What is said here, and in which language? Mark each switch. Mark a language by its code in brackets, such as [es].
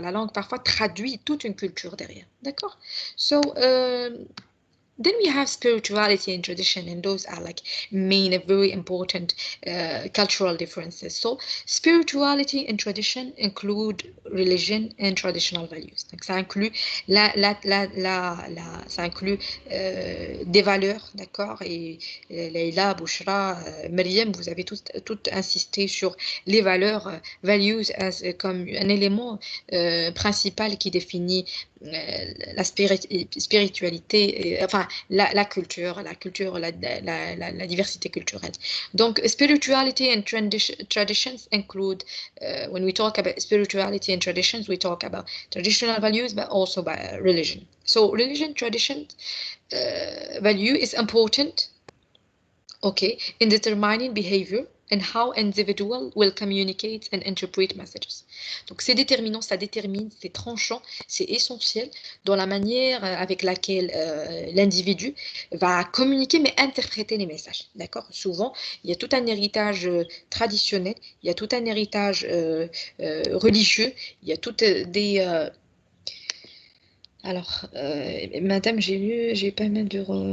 [fr] La langue parfois traduit toute une culture derrière, d'accord? [en] So then we have spirituality and tradition, and those are like main, very important cultural differences. So spirituality and tradition include religion and traditional values. [fr] Donc ça inclut ça inclut des valeurs, d'accord? Et Leïla, Bouchra, Maryam, vous avez toutes insisté sur les valeurs, values comme un élément principal qui définit la spiritualité, enfin la culture, la diversité culturelle. [en] Donc, spirituality and traditions include, when we talk about spirituality and traditions, we talk about traditional values, but also about religion. So, religion, tradition, value is important, okay, in determining behavior and how individual will communicate and interpret messages. [fr] Donc c'est déterminant, ça détermine, c'est tranchant, c'est essentiel dans la manière avec laquelle l'individu va communiquer mais interpréter les messages. D'accord? Souvent, il y a tout un héritage traditionnel, il y a tout un héritage religieux, il y a toutes des alors, madame, j'ai pas mal de...